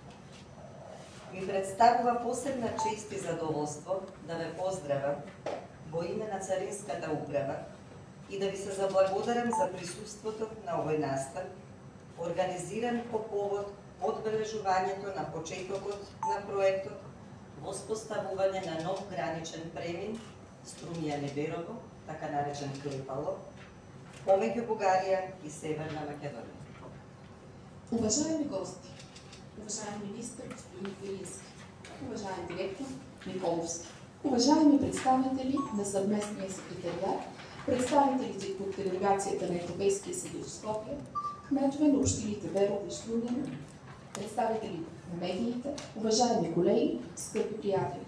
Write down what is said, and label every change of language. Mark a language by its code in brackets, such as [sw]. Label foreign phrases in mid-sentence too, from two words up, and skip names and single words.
[mk] Ми представува посебна чест и задоволство да ве поздравам во име на Царинската управа и да ви се заблагодарам за присуството на овој настан, организиран по повод одбележувањето на почетокот на проектот воспоставување на нов граничен премин Струмјани-Берово, така наречен Клепало, помеѓу Бугарија и Северна Македонија. [bg] Уважаеми гости, уважаеми министър господин Перински, уважаеми директор Николовски, уважаеми представители на съвместния секретариат, представители от делегацията на Европейския съюз в Скопие, кметове на общините Берово и Струмяни, представители на медиите, уважаеми колеги, скъпи приятели.